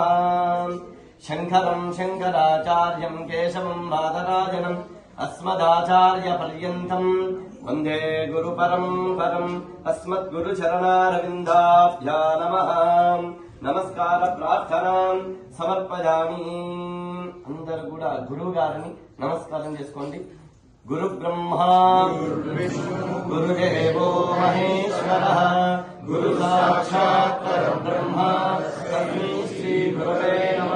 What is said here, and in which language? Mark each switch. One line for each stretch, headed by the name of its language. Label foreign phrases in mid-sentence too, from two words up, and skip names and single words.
Sanskrit: शङ्करं शङ्कराचार्यं केशवं बादरायणम् अस्मदाचार्यपर्यन्तम् वन्दे गुरुपरम्परम्। अस्मद्गुरुचरणारविन्दाभ्या नमः नमस्कार प्रार्थनां సమర్పయామి।
Telugu: అందరూ కూడా గురువు గారిని నమస్కారం చేసుకోండి।
Sanskrit: గురు బ్రహ్మా గురుదేవో మహేశ్వరః గురు సాక్షాత్ పరబ్రహ్మ తస్మై శ్రీ గురవే నమః।